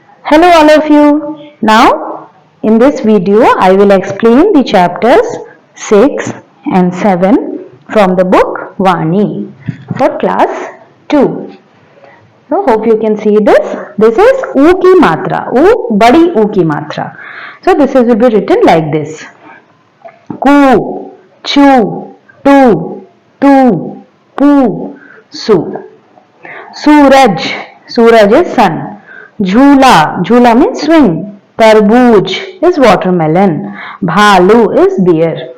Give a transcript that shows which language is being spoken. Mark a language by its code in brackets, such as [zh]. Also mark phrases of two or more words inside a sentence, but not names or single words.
[en] Hello all of you. Now in this video I will explain the chapters 6 and 7 from the book Vani for class 2. So hope you can see this. This is [hi] U ki matra. U, badi U ki matra. [en] So this will be written like this. [hi] Ku, chu, tu, pu, su. [en] Suraj. Suraj is sun. Jhula, jhula means swing. Tarbooj is watermelon. Bhalu is bear.